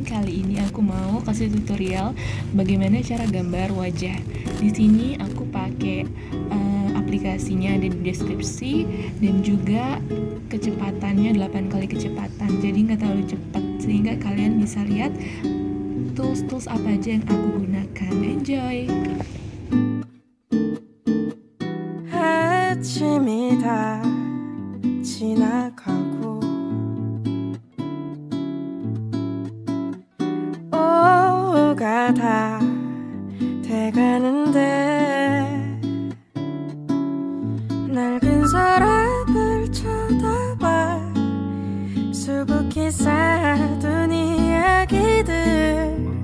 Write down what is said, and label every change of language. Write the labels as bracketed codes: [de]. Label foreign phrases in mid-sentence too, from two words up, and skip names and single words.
[id] Kali ini aku mau kasih tutorial bagaimana cara gambar wajah. Di sini aku pakai aplikasinya ada di deskripsi dan juga kecepatannya 8 kali kecepatan. Jadi nggak terlalu cepat sehingga kalian bisa lihat tools-tools apa aja yang aku gunakan. Enjoy. [ko] 아침이 다 지나가고 오후가 다 돼가는데 낡은 서랍을 쳐다봐 수북히 쌓아둔 이야기들